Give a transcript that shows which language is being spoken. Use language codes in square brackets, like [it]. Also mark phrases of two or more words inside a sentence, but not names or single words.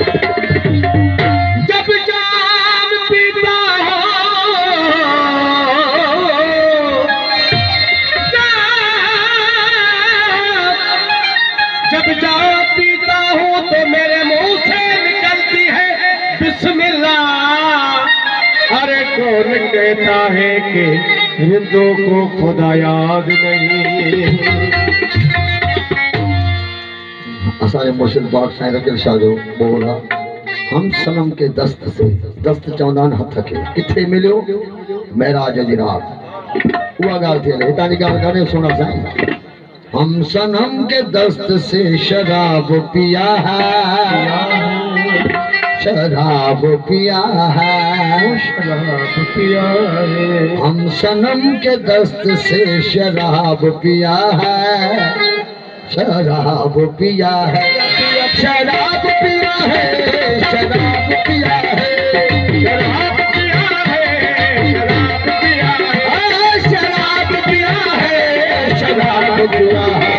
[ur] جب جام پیتا جب جام پیتا ہوں تو میرے منہ سے نکلتی ہے بسم اللہ. ارے کون کہتا ہے کہ ہندو کو خدا یاد نہیں. [sd] असांजे मुर्शिद पाक साईं रखियल शाह जो बोला, [ur] ہم صنم کے دست سے, [sd] दस्त चवंदा आहिनि हथ खे, किथे मिलियो महराज जी रात। उहा ॻाल्हि थियल हितां जी ॻाल्हि कान्हे, सुना साईं। [ur] ہم صنم کے دست سے شراب پیا ہے، شراب پیا ہے، شراب پیا ہے. ہم صنم کے دست سے شراب پیا ہے، شراب پیا ہے، شراب پیا ہے، شراب پیا ہے، شراب پیا ہے، شراب پیا ہے، شراب پیا ہے، شراب پیا ہے.